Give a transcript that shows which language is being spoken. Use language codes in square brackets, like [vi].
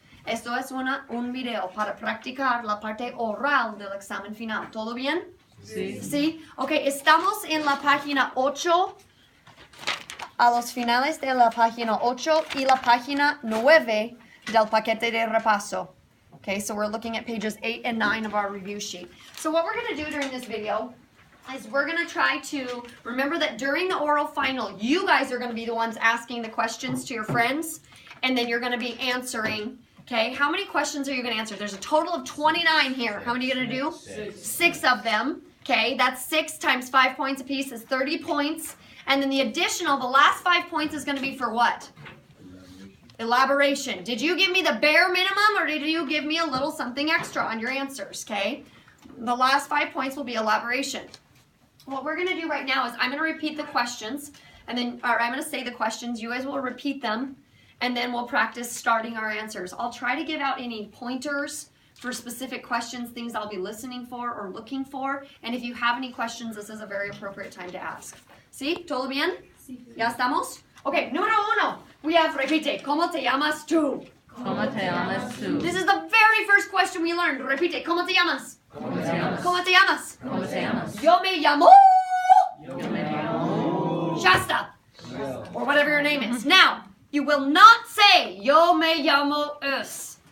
[es] Esto es un video para practicar la parte oral del examen final. ¿Todo bien? Sí. ¿Sí? Ok, estamos en la página 8, a los finales de la página 8 y la página 9 del paquete de repaso. [en] Okay, so we're looking at pages 8 and 9 of our review sheet. So what we're going to do during this video is we're going to try to remember that during the oral final, you guys are going to be the ones asking the questions to your friends, and then you're going to be answering. Okay, how many questions are you going to answer? There's a total of 29 here. How many are you going to do? 6 of them. Okay, that's 6 times 5 points apiece is 30 points. And then the additional, the last 5 points is going to be for what? Elaboration. Did you give me the bare minimum or did you give me a little something extra on your answers? Okay, the last 5 points will be elaboration. What we're going to do right now is I'm going to repeat the questions, and then I'm going to say the questions. You guys will repeat them, and then we'll practice starting our answers. I'll try to give out any pointers for specific questions, things I'll be listening for or looking for. And if you have any questions, this is a very appropriate time to ask. [es] ¿Sí? ¿Todo bien? Sí. ¿Ya estamos? Okay, número 1. [en] We have, [es] repite, ¿cómo te llamas tú? ¿Cómo te llamas tú? [en] This is the very first question we learned. [es] Repite, ¿cómo te llamas? ¿Cómo te llamas? ¿Cómo te llamas? ¿Cómo te llamas? Yo me llamo Yo me llamo [en] Shasta, or whatever your name is. Now, you will not say, [es] yo me llamo es.